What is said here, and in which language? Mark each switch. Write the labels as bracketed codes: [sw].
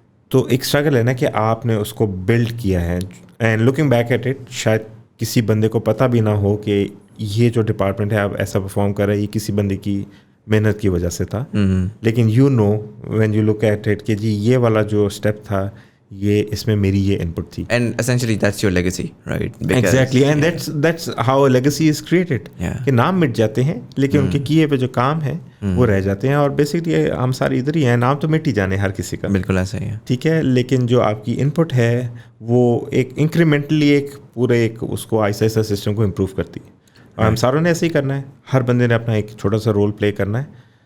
[ur] تو ایک اسٹرگل ہے نا کہ آپ نے اس کو بلڈ کیا ہے, [en] and looking back at it [ur] شاید کسی بندے کو پتہ بھی نہ ہو کہ یہ جو ڈپارٹمنٹ ہے اب ایسا پرفارم کر رہا ہے یہ کسی بندے کی محنت کی وجہ سے تھا. لیکن [en] you know when you look at it [ur] کہ جی یہ والا جو اسٹیپ تھا یہ اس میں میری یہ ان پٹ تھی. [en] And essentially that's your legacy, right? Exactly, and that's how a legacy is created. [ur] کہ نام مٹ جاتے ہیں لیکن ان کے کیے پہ جو کام ہے وہ رہ جاتے ہیں, اور بیسکلی ہم سارے ادھر ہی ہیں, نام تو مٹ ہی جانے ہر کسی کا. بالکل ایسا ہی ہے. ٹھیک ہے, لیکن جو آپ کی ان پٹ ہے وہ ایک انکریمنٹلی ایک پورے ایک اس کو آہستہ آہستہ سسٹم کو امپروو کرتی ہے, اور ہم ساروں نے ایسے ہی کرنا ہے, ہر بندے نے اپنا ایک چھوٹا سا رول پلے کرنا ہے.